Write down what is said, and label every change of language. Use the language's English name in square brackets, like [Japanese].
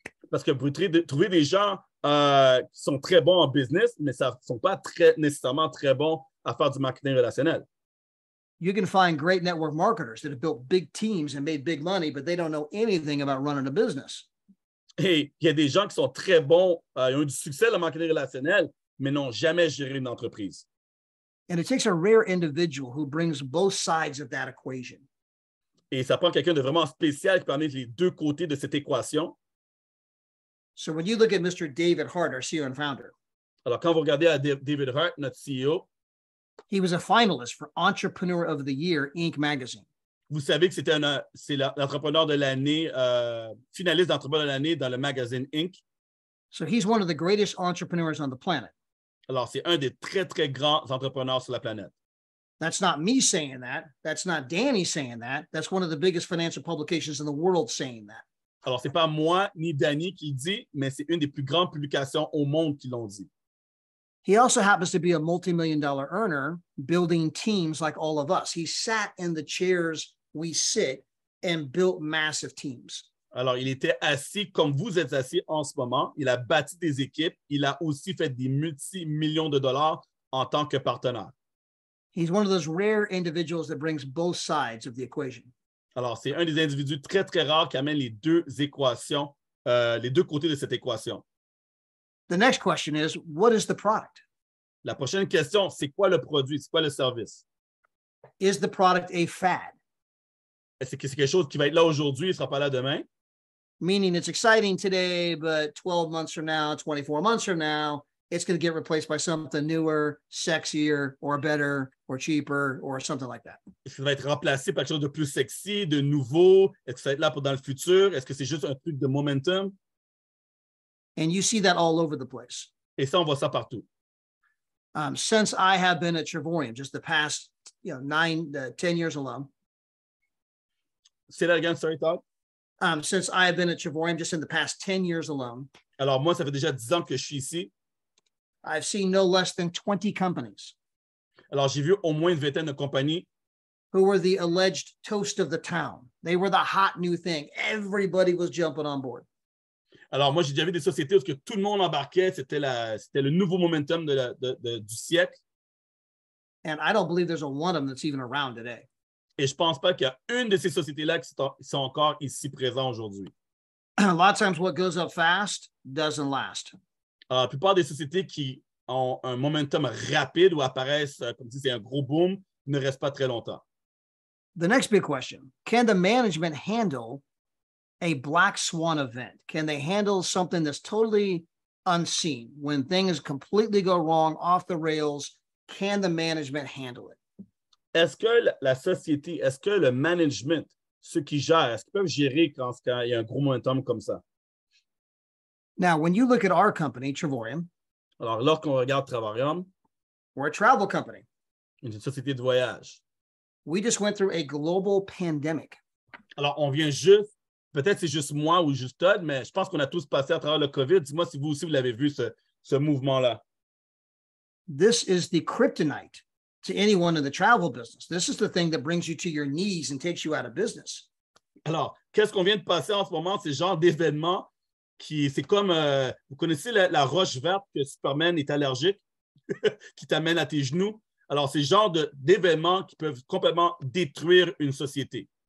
[French] Parce que vous trouvez des gens qui sont très bons en business, mais ne sont pas nécessairement très bons à faire du marketing relationnel. [English] You can find great network marketers that have built big teams and made big money, but they don't know anything about running a business. [French] Et il y a des gens qui sont très bons, ils ont eu du succès dans le marketing relationnel, mais n'ont jamais géré une entreprise. [English] And it takes a rare individual who brings both sides of that equation. [French] Et ça prend quelqu'un de vraiment spécial qui peut amener les deux côtés de cette équation. [English] So when you look at Mr. David Hart, our CEO and founder, [French] alors quand vous regardez à David Hart, notre CEO, [English] he was a finalist for Entrepreneur of the Year, Inc. magazine. [French] Vous savez que c'est l'entrepreneur de l'année, finaliste d'entrepreneur de l'année dans le magazine Inc. [English] So he's one of the greatest entrepreneurs on the planet. [French] Alors, c'est un des très, très grands entrepreneurs sur la planète. [English] That's not me saying that. That's not Danny saying that. That's one of the biggest financial publications in the world saying that. [French] Alors, c'est pas moi ni Danny qui le dit, mais c'est une des plus grandes publications au monde qui l'ont dit. [English] He also happens to be a multi-million-dollar earner building teams like all of us. He sat in the chairs we sit and built massive teams. [French] Alors, il était assis comme vous êtes assis en ce moment. Il a bâti des équipes. Il a aussi fait des multi-millions de dollars en tant que partenaire. [English] He's one of those rare individuals that brings both sides of the equation. [French] Alors, c'est un des individus très, très rares qui amène les deux équations, les deux côtés de cette équation. [English] The next question is, what is the product? [French] La prochaine question, c'est quoi le produit? C'est quoi le service? [English] Is the product a fad? [French] Est-ce que c'est quelque chose qui va être là aujourd'hui et ne sera pas là demain? [English] Meaning it's exciting today, but 12 months from now, 24 months from now, it's going to get replaced by something newer, sexier, or better, or cheaper, or something like that. [French] Est-ce que ça va être remplacé par quelque chose de plus sexy, de nouveau? Est-ce que ça va être là pour dans le futur? Est-ce que c'est juste un truc de momentum? [English] And you see that all over the place. [French] Et ça, on voit ça partout. [English] Since I have been at Trevorium, just the past 10 years alone. Say that again, sorry, Todd. Since I have been at Trevorium, just in the past 10 years alone. [French] Alors, moi, ça fait déjà 10 ans que je suis ici. [English] I've seen no less than 20 companies. [French] Alors, j'ai vu au moins une vingtaine de compagnies [English] who were the alleged toast of the town. They were the hot new thing. Everybody was jumping on board. [French] Alors, moi, j'ai déjà vu des sociétés où que tout le monde embarquait. C'était le nouveau momentum du siècle. [English] And I don't believe there's one of them that's even around today. [French] Et je ne pense pas qu'il y a une de ces sociétés-là qui sont encore ici présentes aujourd'hui. [English] A lot of times what goes up fast doesn't last. [French] La plupart des sociétés qui ont un momentum rapide ou apparaissent comme si c'est un gros boom ne restent pas très longtemps. [English] The next big question, can the management handle a black swan event? Can they handle something that's totally unseen? When things completely go wrong, off the rails, can the management handle it? [French] Est-ce que la société, est-ce que le management, ceux qui gèrent, est-ce qu'ils peuvent gérer quand il y a un gros momentum comme ça? [English] Now, when you look at our company, Trevorium, [French] alors, lorsqu'on regarde Trevorium, [English] we're a travel company. [French] Une société de voyage. [English] We just went through a global pandemic. [French] Alors, on vient juste, peut-être c'est juste moi ou juste Todd, mais je pense qu'on a tous passé à travers le COVID. Dis-moi si vous aussi, vous l'avez vu, ce mouvement-là. [English] This is the kryptonite to anyone in the travel business. This is the thing that brings you to your knees and takes you out of business. [French] Alors, qu'est-ce qu'on vient de passer en ce moment? C'est le genre d'événement c'est comme, vous connaissez la roche verte que Superman est allergique, qui t'amène à tes genoux. Alors, c'est le genre d'événements qui peuvent complètement détruire une société.